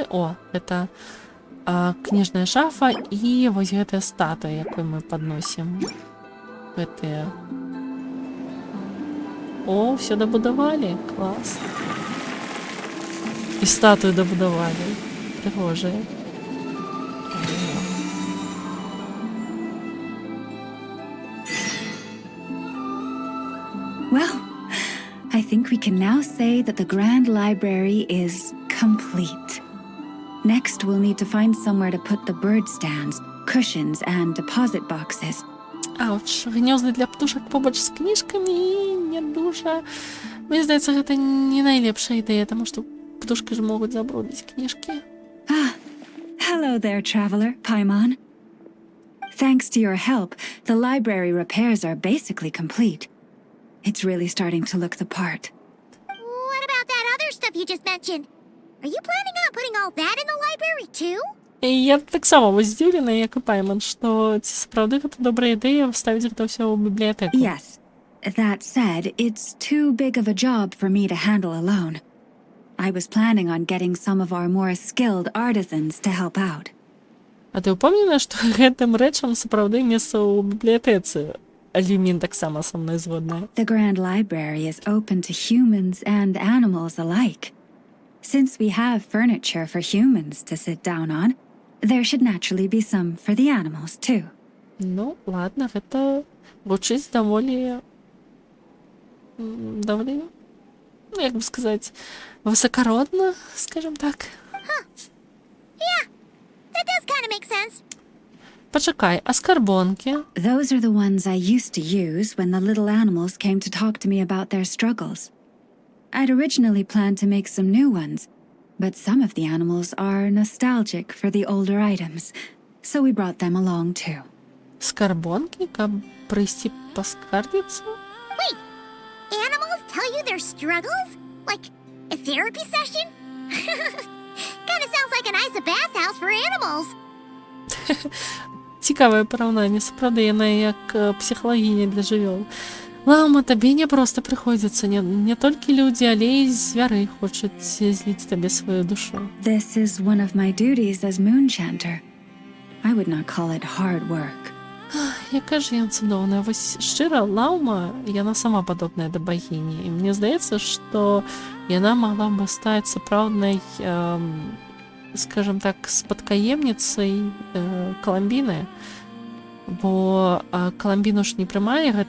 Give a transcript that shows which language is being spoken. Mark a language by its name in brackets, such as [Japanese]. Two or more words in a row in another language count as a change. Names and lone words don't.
[Belarusian] О, это кніжная шафа і вось гэтая статуя, якую мы падносім. Гэтыя. О, все дабудавалі, клас. І статую дабудавалі. Прыгожая. [English] Well, I think we can now say that the Grand Library is complete. Next, we'll need to find somewhere to put the bird stands, cushions, and deposit boxes. [Belarusian] Ауч, гнёзды для птушак побач з кніжкамі не дуже. Мне здаецца, гэта не найлепшая ідэя, таму што птушкі ж могуць забрудзіць кніжкі. [English] Ah, hello there, traveler, Paimon. Thanks to your help, the library repairs are basically complete. It's really starting to look the part. What about that other stuff you just mentioned? Are you planning on putting all that in the library too? [Belarusian] І я таксама вось здзіўлена, як і Пайман, што ці сапраўды гэта добрая ідэя ставіць гэта ўсё ў бібліятэку. [English] Yes. That said, it's too big of a job for me to handle alone. I was planning on getting some of our more skilled artisans to help out. [Belarusian] А ты ўпомнена, што гэтым рэчам сапраўды месца ў бібліятэцы? Люмін таксама са мной згодная. [English] The Grand Library is open to humans and animals alike. Since we have furniture for humans to sit down on, there should naturally be some for the animals too. [Belarusian] Ну, ладно, гэта гучыць даволі, ну, як бы сказаць, высакародна, [Russian] скажем так. [English] That does kind of make sense. [Belarusian] Пачакай, а скарбонкі? [English] Those are the ones I used to use when the little animals came to talk to me about their struggles. I'd originally planned to make some new ones, but some of the animals are nostalgic for the older items, so we brought them along too. [Belarusian] Скарбонкі, каб прыйсці паскардзіцца? [English] Wait, animals tell you their struggles? Like a therapy session? Kind of sounds like a nice bathhouse for animals. [Belarusian] Цікавае параўнанне, сапраўды яна як псіхалагіня для жывёл. Лама, табе не проста прыходзіцца, не толькі людзі, але і звяры хочуць зліць табе сваю душу. [English] This is one of my duties as Moonchanter. I would not call it hard work. [Belarusian] Яка ж яна цудоўная. Вось шчыра, Лаума, яна сама падобная да багіні. І мне здаецца, што яна магла бы стаць сапраўднай, [Russian] скажем так, [Belarusian] спадкаемніцай Каламбіны. Бо Каламбіну ж не прымае гэта...